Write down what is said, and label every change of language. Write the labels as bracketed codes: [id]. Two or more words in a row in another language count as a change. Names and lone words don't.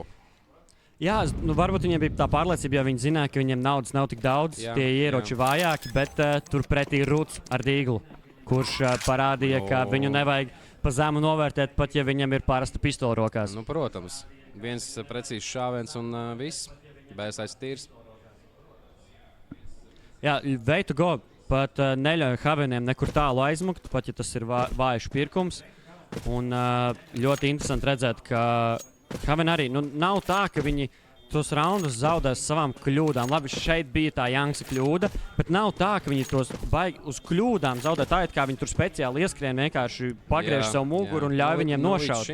[lv] Jā, varbūt viņiem bija tā pārliecība, jo viņi zināja, ka viņiem naudas nav tik daudz, tie ieroči vājāki, bet turpretī Rūts ar dīglu, kurš parādīja, ka viņu nevajag pa zemu novērtēt, pat ja viņam ir parasta pistola rokās. Protams, viens precīzs šāviens un viss, bez aiztīrs. Jā, [en] way to go [lv] pat neļauj Haveniem nekur tālu aizmukt, pat ja tas ir vājš pirkums. Un ļoti interesanti redzēt, ka Haven arī nav tā, ka viņi tos raundus zaudēs savām kļūdām. Labi, šeit bija tā Janksa kļūda, bet nav tā, ka viņi tos baigi uz kļūdām zaudē tā, kā viņi tur speciāli ieskrien, vienkārši pagriež savu muguru un ļauj viņiem nošaut.